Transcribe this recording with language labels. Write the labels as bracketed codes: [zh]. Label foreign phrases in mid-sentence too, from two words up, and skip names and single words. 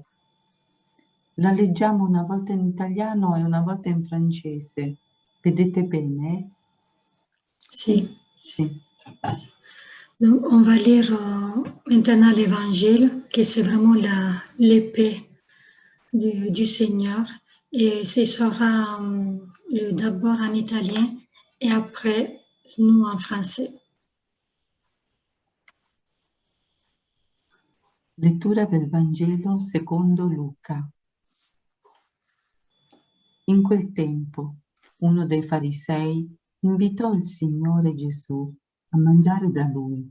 [it] La leggiamo una volta in italiano e una volta in francese. Vedete bene? Si. Sì. [fr] Donc, on va lire maintenant l'Évangile, que c'est vraiment l'épée du Seigneur. Et ce sera d'abord en italien et après, nous en français. [it] Lettura del Vangelo secondo Luca. In quel tempo, uno dei farisei invitò il Signore Gesù a mangiare da lui.